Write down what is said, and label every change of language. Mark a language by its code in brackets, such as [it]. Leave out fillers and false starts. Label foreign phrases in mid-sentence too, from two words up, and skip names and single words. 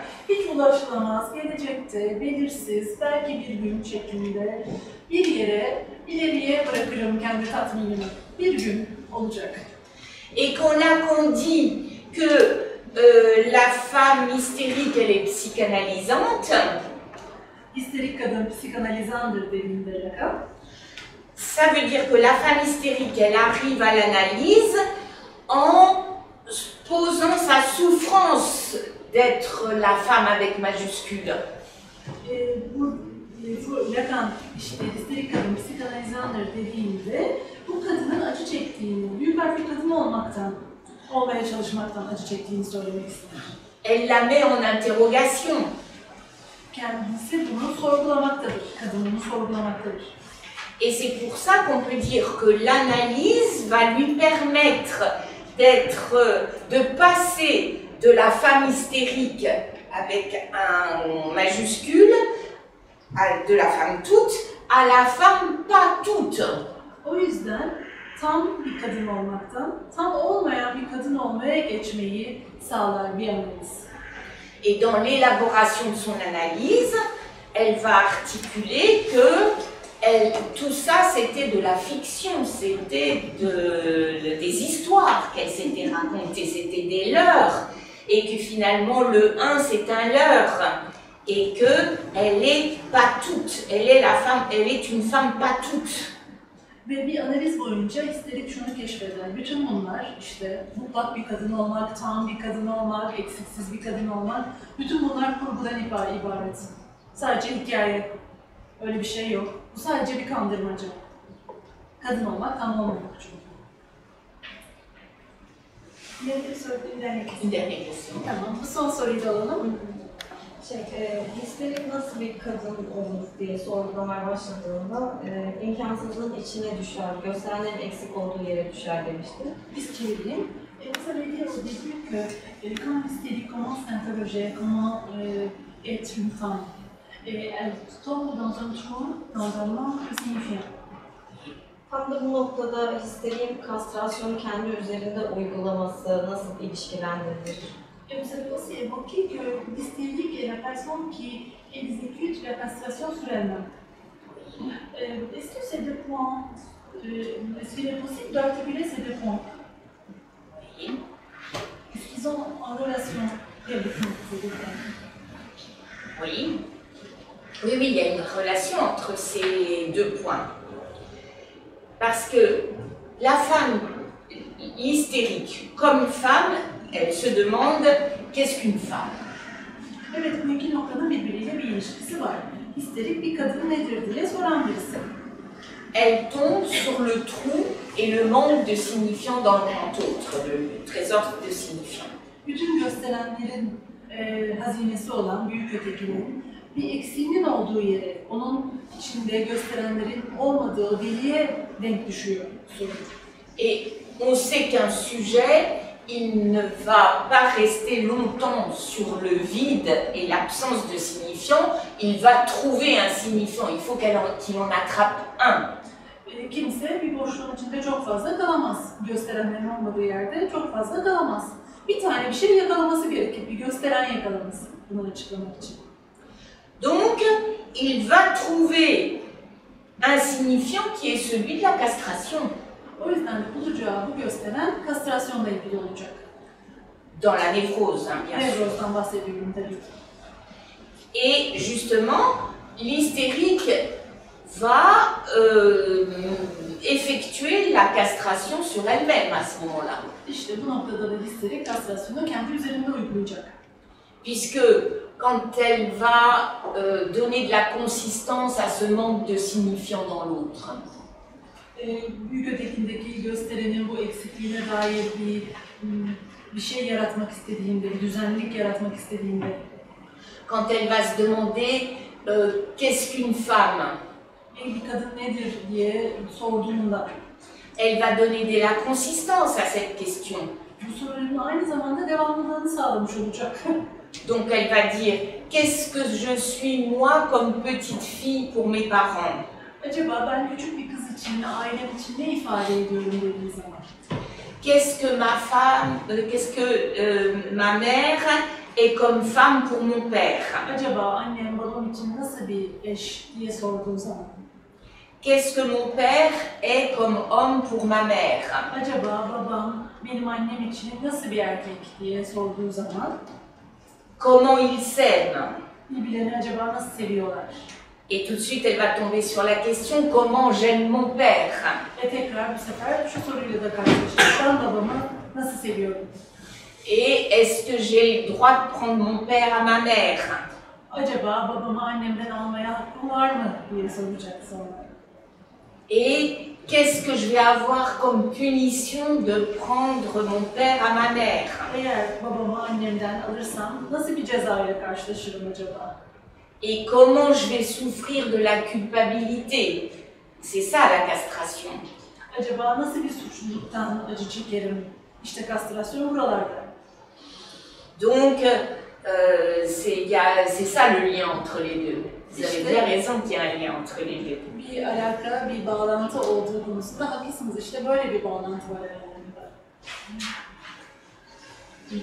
[tr] Hiç ulaşılamaz, gelecekte, belirsiz, belki bir gün şeklinde bir yere, ileriye bırakırım kendi tatminimi. Bir gün olacak. [fr] Et quand Lacan dit que la femme hystérique, elle est psychanalysante, [tr] Histerik kadın psikanalizandır dediğinde Lacan. [fr] ça veut dire que la femme hystérique, elle arrive à l'analyse en posant sa souffrance d'être la femme avec majuscule. [tr] Bu Lacan işte histerik kadın psikanalizandır dediğinde bu kadının acı çektiğini, büyük harfli kadın olmaya çalışmaktan acı çektiğini söylemek ister. [fr] Elle la met en interrogation. [tr] Kendisi bunu sorgulamaktadır, kadın bunu sorgulamaktadır. [fr] Et c'est pour ça qu'on peut dire que l'analyse va lui permettre de passer de la femme hystérique avec un majuscule, de la femme toute, à la femme pas toute. [tr] O yüzden tam bir kadın olmaktan, tam olmayan bir kadın olmaya geçmeyi sağlar bir analiz. [fr] Et dans l'élaboration de son analyse, elle va articuler que tout ça c'était de la fiction, c'était des histoires qu'elle s'était racontées, c'était des leurs, et que finalement le 1 c'est un leurre, et qu'elle est pas toute, elle est une femme pas toute. [tr] Ve bir analiz boyunca histerik şunu keşfeder. Bütün bunlar işte mutlak bir kadın olmak, tam bir kadın olmak, eksiksiz bir kadın olmak, bütün bunlar kurgudan ibaret. Sadece hikaye. Öyle bir şey yok. Bu sadece bir kandırmaca. Kadın olmak tam olmamak çünkü. Bir soru [fr] Dernière question. [tr] Tamam, bu son soruyu da alalım. Histerik nasıl bir kadın olur diye sorgulamaya başladığında imkansızlığın içine düşer, gösterenlerin eksik olduğu yere düşer demişti. Biz çevireyim. [fr] Vous avez dit au début que quand l'hystérie commence à s'interroger comment être une femme, elle tombe dans un trou, dans un manque signifiant. [tr] Tam da bu noktada histeriğin kastrasyonu kendi üzerinde uygulaması nasıl ilişkilendirilir? [fr] Et vous avez aussi évoqué que l'hystérique est la personne qui exécute la castration sur elle-même. Est-ce que ces deux points, est-ce qu'il est possible d'articuler ces deux points? Est-ce qu'ils ont en relation avec ces deux points? Oui. Oui, il y a une relation entre ces deux points. Parce que la femme hystérique, comme femme, elle se demande qu'est-ce qu'une femme. [tr] Evet, bu iki noktanın birbiriyle bir ilişkisi var. Histerik bir kadın nedir diye soran birisi. [fr] Elle tombe sur le trou et le manque de signifiant dans le grand autre, le trésor de signifiant. [tr] Bütün gösterenlerin hazinesi olan büyük ötekinin bir eksiğinin olduğu yere, onun içinde gösterenlerin olmadığı deliğe denk düşüyor soru. [fr] Et on sait qu'un sujet, il ne va pas rester longtemps sur le vide et l'absence de signifiant, il va trouver un signifiant, il faut qu'il en attrape un. [tr] Kimse bir boşluğun içinde çok fazla kalamaz. Gösterenlerin olmadığı yerde çok fazla kalamaz. Bir tane bir şey yakalaması gerekir, bir gösteren yakalaması bunu açıklamak için. [fr] Donc, il va trouver un signifiant qui est celui de la castration. [tr] O yüzden de bulacağı bu gösteren kastrasyonla ilgili olacak. [fr] Dans la névrose, bien sûr. [tr] Nevrozdan bahsediyorum tabii ki. [fr] Et justement, l'hystérique va effectuer la castration sur elle-même à ce moment-là. [tr] İşte bu noktada da histerik kastrasyonu kendi üzerinde uygulayacak. [fr] Puisque quand elle va donner de la consistance à ce manque de signifiant dans l'autre, [tr] Büyük ötekindeki gösterenin bu eksikliğine dair bir şey yaratmak istediğinde, bir düzenlilik yaratmak istediğinde, [fr] quand elle va se demander qu'est-ce qu'une femme, [tr] bir kadın nedir diye sorduğunda, [fr] elle va donner de la consistance à cette question. [tr] bu sorunun aynı zamanda devamlılığını sağlamış olacak. [fr] Donc elle va dire qu'est-ce que je suis moi comme petite fille pour mes parents. [tr] Acaba ben küçük bir kız için, ailem için ne ifade ediyorum dediği zaman? [fr] Qu'est-ce que ma mère est comme femme pour mon père. [tr] Acaba annem babam için nasıl bir eş diye sorduğu zaman? [fr] Qu'est-ce que mon père est comme homme pour ma mère. [tr] Acaba babam benim annem için nasıl bir erkek diye sorduğu zaman? [fr] Comment ils s'aiment. [tr] Birbirlerini acaba nasıl seviyorlar? [fr] Et tout de suite, elle va tomber sur la question comment j'aime mon père. [tr] Tekrar bu sefer şu soruyla da karşılaştık. Ben babamı nasıl seviyorum? [fr] Et est-ce que j'ai le droit de prendre mon père à ma mère? [tr] Acaba babamı annemden almaya hakkım var mı diye soracak sonra. [fr] Et qu'est-ce que je vais avoir comme punition de prendre mon père à ma mère? Eğer babamı annemden alırsam nasıl bir cezayla karşılaşırım acaba? Et comment je vais souffrir de la culpabilité? C'est ça la castration. [tr] Acaba nasıl bir suçluluktan acı çekerim? İşte kastrasyon buralarda. [fr] Donc, c'est ça le lien entre les deux. Vous avez bien raison qu'il y a un lien entre les deux. [tr] Bir alaka, bir bağlantı olduğu konusunda haklısınız. İşte böyle bir bağlantı var aralarında. Bir poz dönmüş.